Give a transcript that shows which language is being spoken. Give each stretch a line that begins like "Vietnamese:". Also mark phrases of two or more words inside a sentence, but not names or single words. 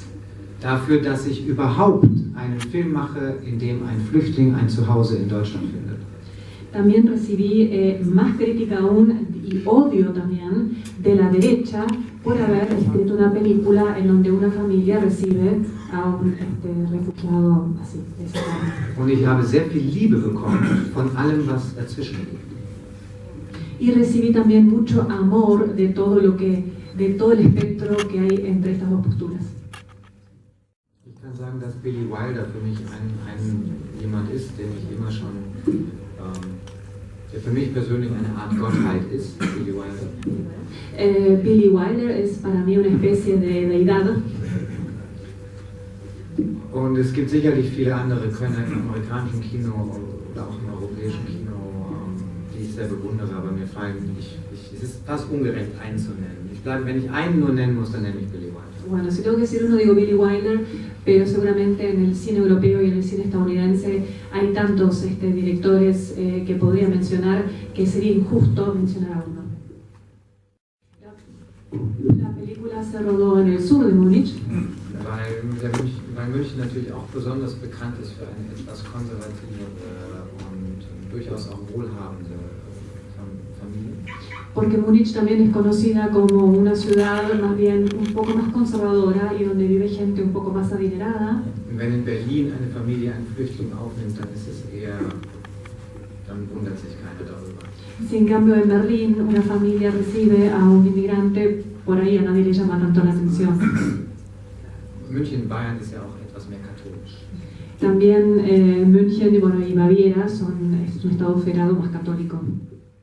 German: Dafür, dass ich überhaupt einen Film mache, in dem ein Flüchtling ein Zuhause in Deutschland findet.
Spanish: También recibí más crítica aún y odio también de la derecha por haber escrito una película en donde una familia recibe a un refugiado así, de esa forma.
German: Und ich habe sehr viel Liebe bekommen von allem, was dazwischen liegt.
Spanish: Y recibí también mucho amor de todo el espectro que hay entre estas dos posturas.
German: Ich kann sagen, dass Billy Wilder für mich jemand ist, den ich immer schon, der für mich persönlich eine Art Gottheit ist, Billy Wilder.
Spanish: Billy Wilder es para mí una especie de deidad.
German: Und es gibt sicherlich viele andere Könner im amerikanischen Kino oder auch im europäischen Kino, die ich sehr bewundere, aber mir fallen es ist fast ungerecht, einen zu nennen. Wenn ich einen nur nennen muss, dann nenne ich Billy Wilder.
Spanish: Bueno, si tengo que decir uno, digo Billy Wilder, pero seguramente en el cine europeo y en el cine estadounidense hay tantos directores que podría mencionar que sería injusto mencionar a uno. La película se rodó en el sur de Múnich.
German: Weil München natürlich auch besonders bekannt ist für eine etwas konservative und durchaus auch wohlhabende Familie.
Spanish: Porque Múnich también es conocida como una ciudad más bien un poco más conservadora y donde vive gente un poco más adinerada.
German: Wenn in Berlin eine Familie einen Flüchtling aufnimmt, dann wundert sich keiner darüber.
Spanish: Si en cambio en Berlín una familia recibe a un inmigrante, por ahí a nadie le llama tanto la atención.
German: München, Bayern ist ja auch etwas mehr katholisch.
Spanish: También München y Baviera es un estado federado más católico.